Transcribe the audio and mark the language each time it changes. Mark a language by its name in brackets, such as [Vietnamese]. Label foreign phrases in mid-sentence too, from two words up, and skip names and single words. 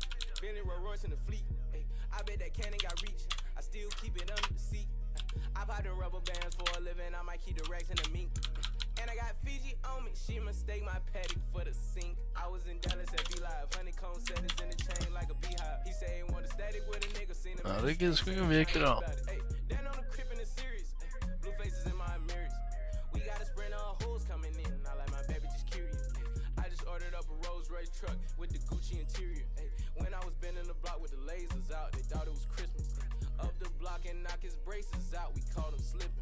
[English] Bentley Rolls Royce in the fleet. Ay, I bet that cannon got reach. I still keep it under the seat. I pop the rubber bands for a living. I might keep the racks in the mink. And I got Fiji on me, she mistake my paddock for the sink. I was in Dallas at B-Live, honeycomb settings in the chain like a beehive. He say he want a static with a nigga, seen him. [Danish] Ja, det gider sgu ikke virkelig dog. [English] Then on the crib in the series, blue faces in my mirrors. We got a sprint of hoes coming in, I like my baby just curious. I just ordered up a Rolls Royce truck with the Gucci interior. When I was bending the block with the lasers out, they thought it was Christmas. Up the block and knock his braces out, we caught him slipping.